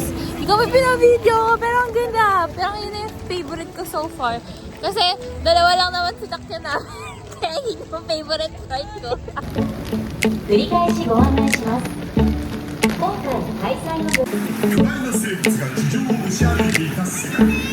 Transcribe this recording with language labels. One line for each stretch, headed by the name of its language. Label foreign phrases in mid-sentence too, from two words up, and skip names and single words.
Filipino: Ikaw may pinabideo, pero ang ganda. Pero yun na yung favorite ko
English: so far.
Filipino: Kasi dalawa lang naman sinakyan namin. Kaya yun yung
English: favorite ride
Filipino: ko.
Japanese: 繰り返しご案内します。今回開催の巨大な生物が地上を押し上げていた世界。